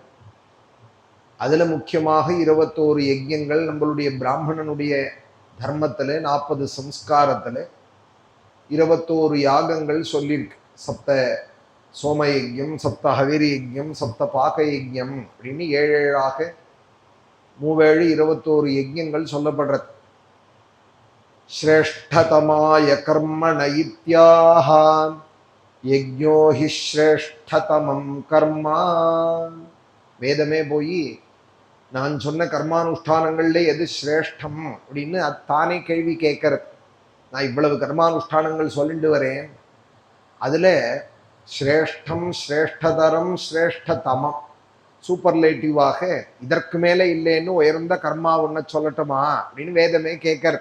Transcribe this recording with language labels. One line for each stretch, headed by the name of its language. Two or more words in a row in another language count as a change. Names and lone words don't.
Tamil: அதுல முக்கியமாக 21 யஜ்யங்கள் நம்மளுடைய பிராமணனுடைய தர்மத்துல 40 சம்ஸ்காரத்துல 21 யாகங்கள் சொல்லியிருக்கு. சப்த சோம யஜ்யம், சப்த ஹவிரி யஜ்யம், சப்த பாக யஜ்யம் அப்படின்னு 7 மூவேழு 21 யஜ்யங்கள் சொல்லப்படுறது.
Sanskrit: श्रेष्ठतमाय कर्मण इत्याह यज्ञो हि श्रेष्ठतमं कर्म
Tamil: வேதமே போய் நான் சொன்ன கர்மானுஷ்டானங்கள்ல எது சிரேஷ்டம் அப்படின்னு தானே கேள்வி கேட்கறது. நான் இவ்வளவு கர்மானுஷ்டானங்கள் சொல்லிட்டு வரேன், அதுல சிரேஷ்டம், சிரேஷ்டதரம், சிரேஷ்டதமம், சூப்பர்லேட்டிவாக இதற்கு மேல இல்லைன்னு உயர்ந்த கர்மா ஒன்ன சொல்லட்டுமா அப்படின்னு வேதமே கேட்கறது.